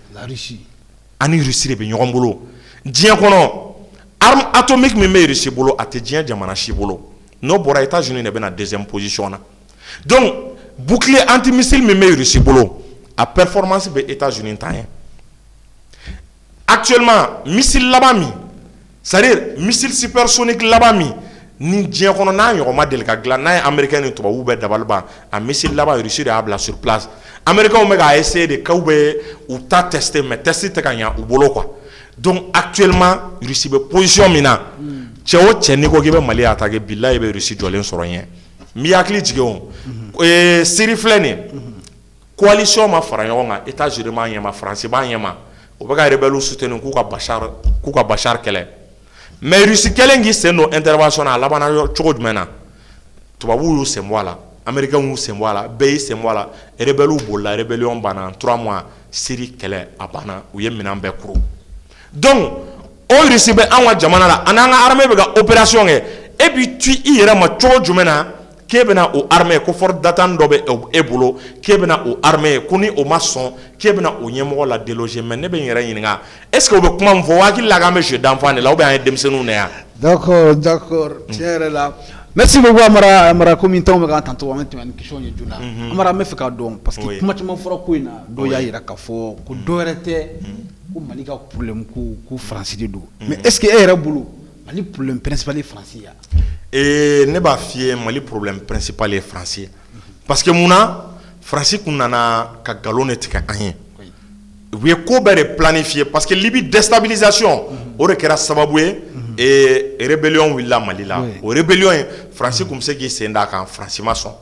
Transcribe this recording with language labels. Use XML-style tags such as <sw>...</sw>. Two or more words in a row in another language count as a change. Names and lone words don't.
<fr>la Russie</fr> <bm>ani Russie de be ɲɔgɔn bolo diɲɛ kɔnɔ</bm> <fr>arme atomique</fr> <bm>min bɛ Russie bolo a tɛ diɲɛ jamana si bolo n'o bɔra États-Unis de bɛ na</bm> <fr>deuxième position</fr> <bm>na</bm> <fr>donc bouclier antimissile</fr> <bm>min bɛ Russie bolo a performance bɛ États-Unis ta ye actuellement missile labami</bm> <fr>c'est-à-dire missile supersonique</fr> <bm>labami ni diɲɛ kɔnɔ n'a ɲɔgɔn ma deli ka dilan n'a ye américain ni tubabuw bɛ dabali ban a missile laban Russie de y'a bila</bm> <fr>sur place américains</fr> <bm>bɛ k'a essayer de k'u bɛ u ta tester mais test tɛ ka ɲɛ u bolo quoi donc actuellement Russie bɛ position min na cɛ o cɛ n'i ko k'i bɛ Mali attaquer billahi i bɛ Russie jɔlen sɔrɔ ɲɛ n b'i hakili jigin o Syrie filɛ nin ye coalition ma fara ɲɔgɔn kan États-Unis b'a ɲɛma France b'a ɲɛma o bɛ ka rebelles soutenir k'u ka Bachar kɛlɛ mais Russie kɛlen k'i sen don intervention na a labanna cogo jumɛn na tubabuw y'u sen bɔ a la américains y'u sen bɔ a la bɛɛ y'i sen bɔ a la rebelles bolila rébellion banna</bm> <fr>en 3 mois</fr> <bm>Syrie kɛlɛ a banna u ye minɛn bɛɛ kuru donc o Russie bɛ an ka jamana la a n'an ka armée bɛ ka opération kɛ</bm> <fr>et puis tu</fr> <bm>i yɛrɛ ma cogo jumɛn na k'e bɛna o armée ko</bm> <fr>force d'attente</fr> <bm>dɔ bɛ e bolo k'e bɛna o armée ko ni o ma sɔn k'e bɛna o ɲɛmɔgɔ la déloger mais ne bɛ n yɛrɛ ɲininka</bm> <fr>est ce que</fr> <bm>o bɛ kuma min fɔ hakili la k'an bɛ</bm> <fr>jeu d'enfant</fr> <bm>de la ou bien an ye denmisɛnninw de yan. D'accord tiɲɛ yɛrɛ la</bm> <fr>merci beaucoup</fr> <bm>Amara komi tɔnw bɛ k'an tantɔ an bɛ tɛmɛ ni question ye joona Amara an bɛ fɛ k'a dɔn</bm> <fr>parce que</fr> <bm>kuma caman fɔra ko in na dɔw y'a jira k'a fɔ ko dɔ wɛrɛ tɛ ko Mali ka problème ko France de don</bm> <fr>mais est ce que</fr> <bm>e yɛrɛ bolo Mali</bm> <fr>problème principal</fr> <bm>ye France ya. Ne b'a f'i ye Mali</bm> <fr>problème principal</fr> <bm>ye France ye</bm> <fr>parce que</fr> <bm>munna France kun nana ka galon de tigɛ an ye u ye ko bɛɛ de planifié</bm> <fr>parce que Libye déstabilisation</fr> <bm>o de kɛra sababu ye rébellion wulila Mali la o rébellion ye France kun bɛ se k'i sen d'a kan France ma sɔn</bm>